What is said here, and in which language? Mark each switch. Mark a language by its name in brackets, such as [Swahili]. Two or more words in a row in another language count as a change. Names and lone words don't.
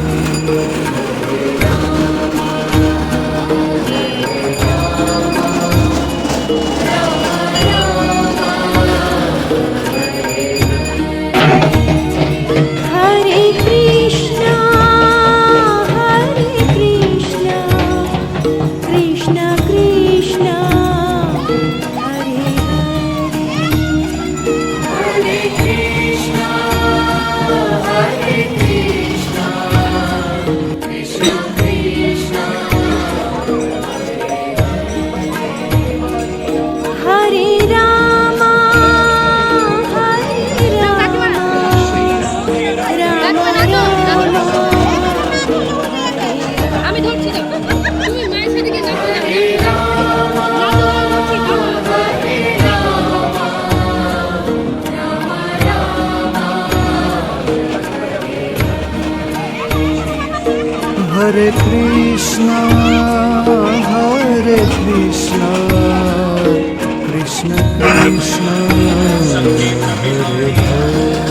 [Sanskrit] हरे कृष्ण, कृष्ण कृष्ण, हरे हरे. हरे कृष्ण, कृष्ण कृष्ण, हरे राम, [Bangla] আমি ধরছি না তুমি মায়ের সাথে গিয়ে যাও [Sanskrit] हरे कृष्ण, कृष्ण कृष्ण, हरे हरे.